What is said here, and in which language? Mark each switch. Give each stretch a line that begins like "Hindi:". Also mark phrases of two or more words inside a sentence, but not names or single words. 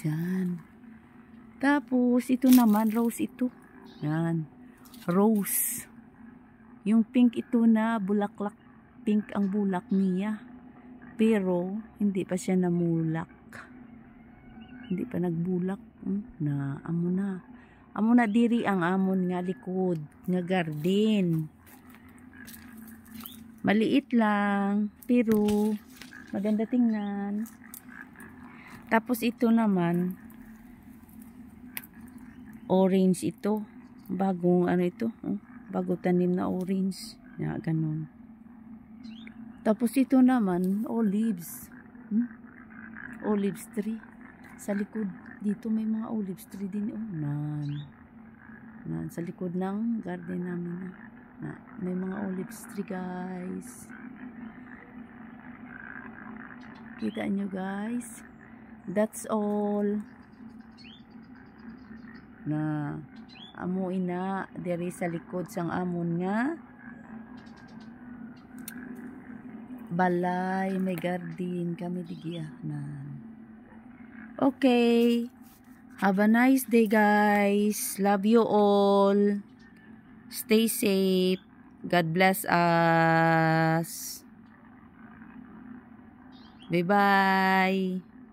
Filipino: Yan. Tapos ito naman rose ito. Yan. Rose. Yung pink ito na bulaklak. Pink ang bulak niya. Pero hindi pa siya namulak.
Hiligaynon: Hindi pa nagbulak. Na amo na. Amo na diri ang amon nga likod nga garden.
Filipino: Maliit lang pero maganda tingnan. Tapos ito naman orange ito. Bagong ano ito? Bago tanim na orange. Ya, ganun. Tapos ito naman olives.
English: Olives tree.
Filipino: Sa likod dito may mga
English: olives tree
Filipino: din. Sa likod ng garden namin may mga
English: olives tree guys.
Filipino: Kita nyo guys.
English: That's all.
Hiligaynon: Na amo ina diri sa likod sang amon nga balay, may garden kami digya na.
English: Okay. Have a nice day guys. Love you all. Stay safe. God bless us. Bye bye.